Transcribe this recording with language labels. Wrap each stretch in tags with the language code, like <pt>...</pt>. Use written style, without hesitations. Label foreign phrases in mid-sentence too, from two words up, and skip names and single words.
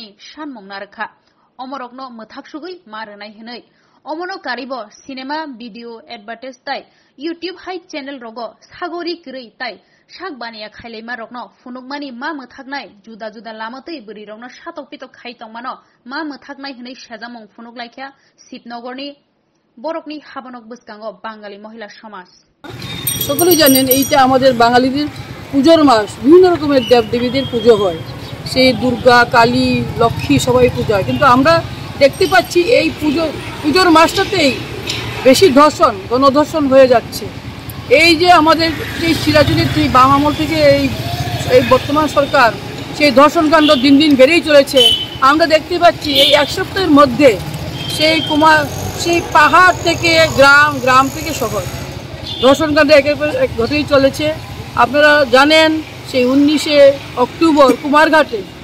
<trp>सानमंना रोखा अमरकनो मोथाकसुगै मारनाय होनै अमनो कारिबो</trp> <en>cinema video advertise</en> <trp>ताइ यूट्यूब हाइ चैनल रगो सागोरि गरै ताइ साग बानिया खाइलैमा रकनो फुनुकमानि मा मोथाकनाय जुदा जुदा लामतै बोरै रकनो सातक पितक खाइतंमानो मा मोथाकनाय होनै सेजामं फुनुकलायखा शिबनगरनि बरकनि हाबानक बसकांगो बांगाली महिला समाज</trp> <bn>সকলেই জানেন এইটা আমাদের বাঙালিদের পূজোর মাস বিভিন্ন রকমের দেবদেবীদের পুজো হয় সেই দুর্গা কালী লক্ষ্মী সবাই পূজা হয় কিন্তু আমরা দেখতে পাচ্ছি এই পুজোর মাসটাতেই বেশি ধর্ষণ গণধর্ষণ হয়ে যাচ্ছে এই যে আমাদের যে চিরাচরিত বাম আমল থেকে এই বর্তমান সরকার সেই ধর্ষণকাণ্ড দিন দিন বেড়েই চলেছে আমরা দেখতে পাচ্ছি এই এক সপ্তাহের মধ্যে সেই পাহাড় থেকে গ্রাম থেকে শহর ধর্ষণকাণ্ড একের পর এক ঘটেই চলেছে আপনারা জানেন সেই 19শে অক্টোবর কুমারঘাটে</bn>